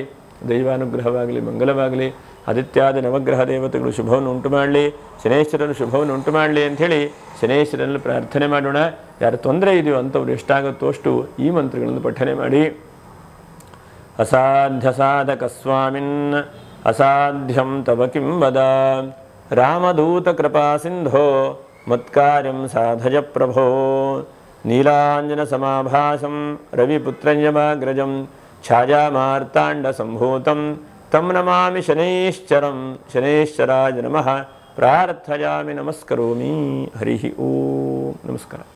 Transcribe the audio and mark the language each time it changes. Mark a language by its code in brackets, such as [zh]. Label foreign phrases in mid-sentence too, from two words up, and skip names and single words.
[kn] ದೈವಾನುಗ್ರಹವಾಗಲಿ, ಮಂಗಲವಾಗಲಿ, ಆದಿತ್ಯಾದಿ ನವಗ್ರಹ ದೇವತೆಗಳು ಶುಭವನ್ನು ಉಂಟು ಮಾಡಲಿ, ಶನೇಶ್ವರನು ಶುಭವನ್ನು ಉಂಟು ಮಾಡಲಿ ಅಂಥೇಳಿ ಶನೇಶ್ವರನಲ್ಲಿ ಪ್ರಾರ್ಥನೆ ಮಾಡೋಣ. ಯಾರು ತೊಂದರೆ ಇದೆಯೋ ಅಂಥವ್ರು ಎಷ್ಟಾಗುತ್ತೋ ಅಷ್ಟು ಈ ಮಂತ್ರಗಳನ್ನು ಪಠನೆ ಮಾಡಿ. [sa] ಅಸಾಧ್ಯ ಸಾಧಕ ಸ್ವಾಮಿನ್ ಅಸಾಧ್ಯಂ ತವ ಕಿಂ ವದ, ರಾಮದೂತ ಕೃಪಾ ಸಿಂಧೋ ಮತ್ಕಾರ್ಯಂ ಸಾಧಯ ಪ್ರಭೋ, ನೀಲಾಂಜನ ಸಮಾಭಾಸಂ ರವಿಪುತ್ರಯಮಾಗ್ರಜಂ ಛಾಯಾಮಾರ್ತಾಂಡ ಸಂಭೂತಂ ತಂ ನಮಾಮಿ ಶನೈಶ್ಚರಂ. ಶನೈಶ್ಚರಾಯ ನಮಃ ಪ್ರಾರ್ಥಯಾಮಿ ನಮಸ್ಕರೋಮಿ. [kn] ಹರಿ ಓಂ. ನಮಸ್ಕಾರ.